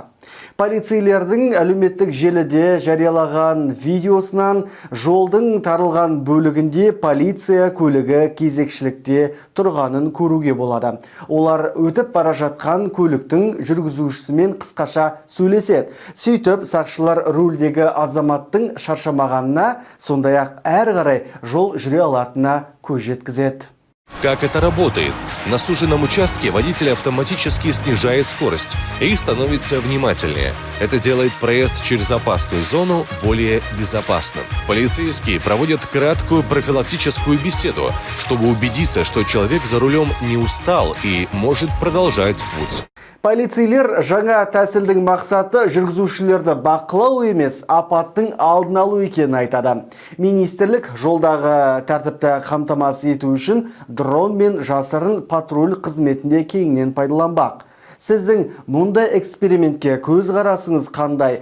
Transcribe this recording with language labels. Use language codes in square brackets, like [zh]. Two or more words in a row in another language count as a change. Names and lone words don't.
[kk] Полицейлердің әлеуметтік желіде жариялаған видеосынан жолдың тарылған бөлігінде полиция көлігі кезекшілікте тұрғанын көруге болады. Олар өтіп бара жатқан көліктің жүргізушісімен қысқаша сөйлеседі. Сөйтіп, сақшылар рөлдегі азаматтың шаршамағанына, сондай-ақ әрі қарай жол жүре алатынына көз жеткізеді. [ru] Как это работает? На суженном участке водитель автоматически снижает скорость и становится внимательнее. Это делает проезд через опасную зону более безопасным. Полицейские проводят краткую профилактическую беседу, чтобы убедиться, что человек за рулем не устал и может продолжать путь. [kk] Полицейлер жаңа тәсілдің мақсаты жүргізушілерді бақылау емес, апаттың алдын алу екенін айтады. Министрлік жолдағы тәртіпті қамтамасыз ету үшін дрон мен жасырын патруль қызметінде кеңінен пайдаланбақ. Сіздің мұндай экспериментке көз қарасыңыз қандай?